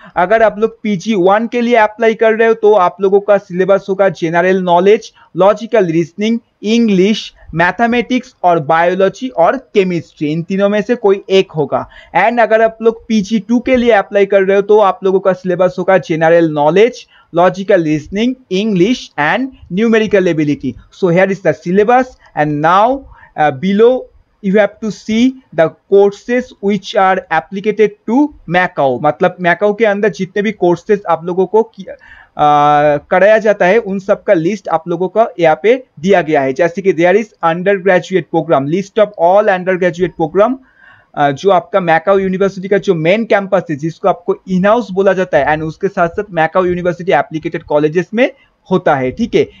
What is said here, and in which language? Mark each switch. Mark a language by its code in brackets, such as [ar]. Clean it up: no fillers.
[hi] अगर आप लोग पीजी 1 के लिए अप्लाई कर रहे हो तो आप लोगों का सिलेबस होगा general knowledge, logical reasoning, English, mathematics और बायोलॉजी और केमिस्ट्री, इन तीनों में से कोई एक होगा। एंड अगर आप लोग पीजी 2 के लिए अप्लाई कर रहे हो तो आप लोगों का सिलेबस होगा general knowledge, [en] logical reasoning, English and numerical ability. So here is the syllabus and now below you have to see the courses which are applicated to Macau। [hi] मतलब Macau के अंदर जितने भी courses आप लोगों को कराया जाता है उन सब का लिस्ट आप लोगों का यहाँ पे दिया गया है। जैसे कि [en] there is undergraduate programme, [hi] list of all under graduate programme जो आपका मैकाओ यूनिवर्सिटी का जो मेन कैंपस है जिसको आपको इन हाउस बोला जाता है एंड उसके साथ साथ मैकाओ यूनिवर्सिटी एप्लीकेटेड कॉलेजेस में होता है, ठीक है।